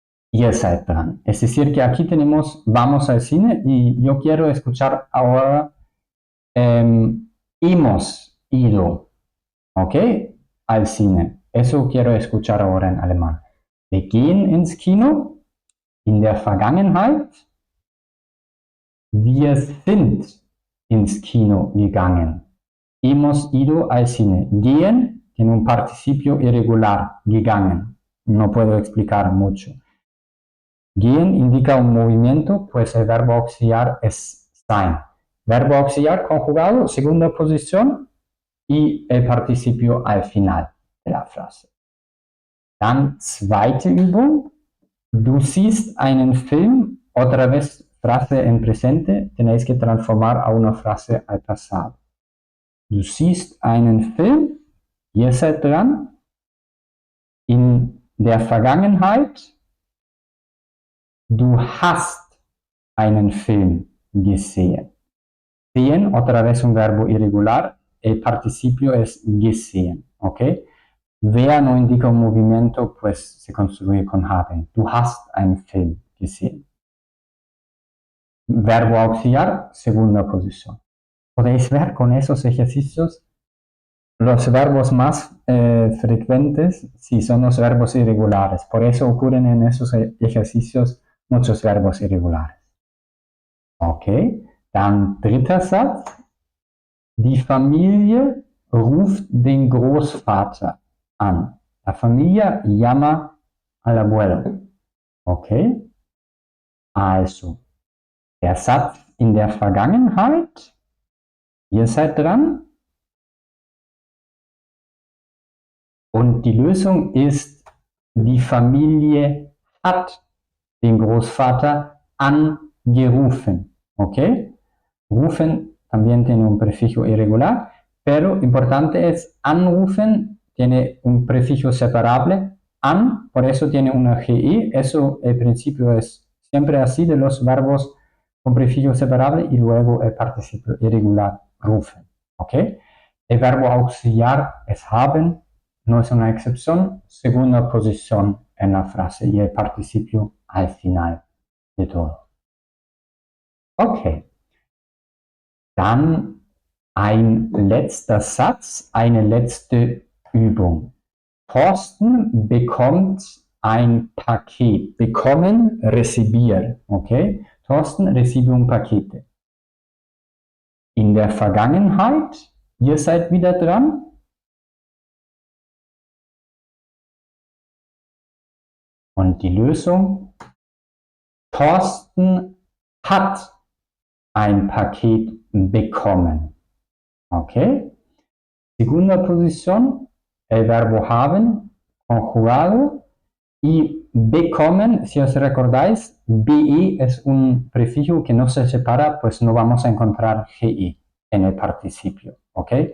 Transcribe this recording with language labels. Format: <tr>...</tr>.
<es>Y esa dran. Es decir, que aquí tenemos vamos al cine y yo quiero escuchar ahora hemos ido, ¿ok? Al cine. Eso quiero escuchar ahora en alemán.</es> <de>Wir gehen ins Kino in der Vergangenheit. Wir sind ins Kino gegangen.</de> <es>Hemos ido al cine. Gehen tiene un participio irregular, gegangen. No puedo explicar mucho. Gehen indica un movimiento, pues el verbo auxiliar es sein. Verbo auxiliar conjugado, segunda posición y el participio al final de la frase.</es> <de>Dann zweite Übung. Du siehst einen Film,</de> <es>otra vez frase en presente, tenéis que transformar a una frase al pasado.</es> <de>Du siehst einen Film, ihr seid dran, in der Vergangenheit. Du hast einen Film gesehen.</de> <es>Sehen, otra vez un verbo irregular, el participio es gesehen, ¿ok? Wer no indica un movimiento, pues se construye con haben.</es> <de>Du hast einen Film gesehen.</de> <es>Verbo auxiliar, segunda posición. Podéis ver con esos ejercicios los verbos más frecuentes si son los verbos irregulares. Por eso ocurren en esos ejercicios muchos verbos irregulares.</es> <de>Okay, dann dritter Satz. Die Familie ruft den Großvater an.</de> <es>La familia llama al abuelo.</es> <de>Okay, also der Satz in der Vergangenheit. Ihr seid dran. Und die Lösung ist, die Familie hat den Großvater angerufen.</de> <es>¿Ok? Rufen también tiene un prefijo irregular, pero importante es anrufen, tiene un prefijo separable, an, por eso tiene una GI. Eso, el principio es siempre así de los verbos con prefijo separable y luego el participio irregular, rufen. ¿Ok? El verbo auxiliar es haben. No es una excepción, segunda posición en la frase y el participio al final de todo.</es> <de>Okay, dann ein letzter Satz, eine letzte Übung. Thorsten bekommt ein Paket.</de> <es>Bekommen, recibir, okay? Thorsten recibe un paquete.</es> <de>In der Vergangenheit, ihr seid wieder dran. Und die Lösung, Thorsten hat ein Paket bekommen. Okay.</de> <es>Segunda posición, el verbo haben, conjugado. Y bekommen, si os recordáis, BI es un prefijo que no se separa, pues no vamos a encontrar GI en el participio, ¿ok?</es>